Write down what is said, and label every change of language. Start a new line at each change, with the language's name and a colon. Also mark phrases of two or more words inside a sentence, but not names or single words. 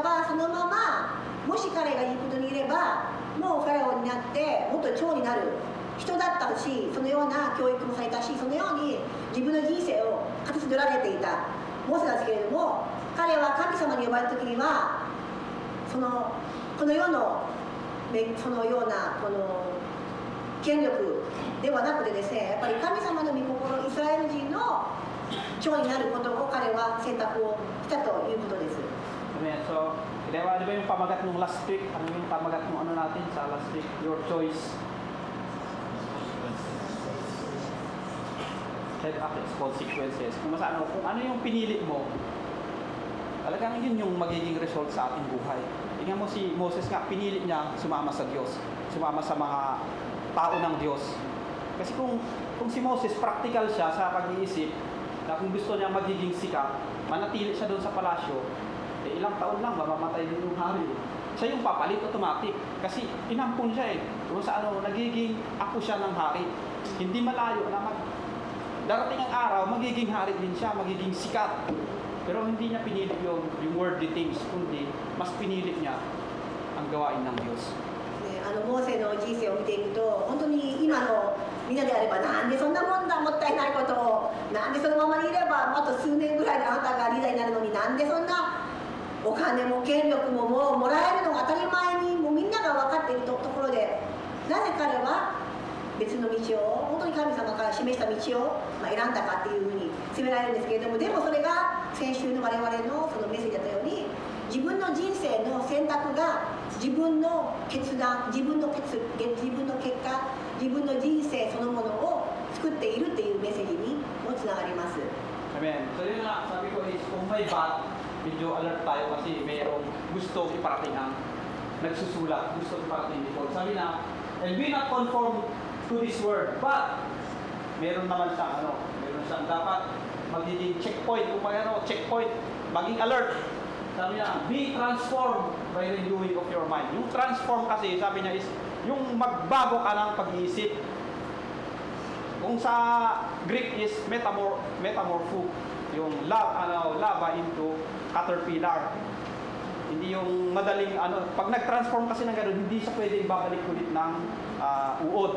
Japanese: ばそのままもし彼がいいことにいればもうファラオになってもっと長になる人だったし、そのような教育もされたし、そのように自分の人生を形取られていたモーセなんですけれども、彼は神様に呼ばれた時にはこの世のそのようなこの権力ではなくてですね、やっぱり神様の御心、イスラエル人の長になることを彼は選択をしたということです。
English: Amen.
Filipino: So, di ba yung pamagat nung
English: last week?
Filipino: Ano yung pamagat nung natin sa
English: last week? Your choice. Head acts consequences.
Filipino: Kung ano yung pinili mo, talagang yun yung magiging result sa ating buhay. Tingnan mo si Moses nga, pinili niya sumama sa Diyos, sumama sa mga tao ng Diyos. Kasi kung si Moses practical siya sa pag-iisip, na kung gusto niya magiging sikat, manatili siya doon sa palasyo, ilang taon lang mamamatay din yung hari. Siya yung papalit automatic kasi inampun siya kung sa nagiging ako siya ng hari. Hindi malayo na darating ang araw, magiging hari din siya, magiging sikat. Pero hindi niya pinili yung
English: worldly things,
Filipino: kundi mas pinili niya ang gawain ng Diyos.
Japanese: モーセの人生を見ていくと、本当に今のみんなであれば、なんでそんなもんだ、もったいないことを、なんでそのままにいれば、あと数年ぐらいであなたがリーダーになるのに、なんでそんなお金も権力ももうもらえるのが当たり前に、もうみんなが分かっているところで、なぜ彼は別の道を、本当に神様から示した道を選んだかっていうふうに責められるんですけれども、でもそれが先週の我々のそのメッセージだったように、自分の人生の選択が自分の決断、自分の結果、自分の人生そのものを作っているっていうメッセージにもつながります。
English: Amen.
Filipino: So yun nga, sabi ko is kung may bat, medyo alert tayo kasi mayroong gusto iparating ang nagsusulat, gusto iparating ni Paul. Sabi na,
English: and be not conformed to this world,
Filipino: but meron naman siyang dapat magiging checkpoint, kung checkpoint, maging alert. Sabi niya,
English: be transformed by the renewing of your mind.
Filipino: Yung transform kasi, sabi niya is, yung magbago ka ng pag-iisip. Kung sa Greek is metamorpho, yung
English: lava into caterpillar.
Filipino: Hindi yung madaling, pag nag-transform kasi ng gano'n, hindi siya pwedeng babalik ulit ng uod.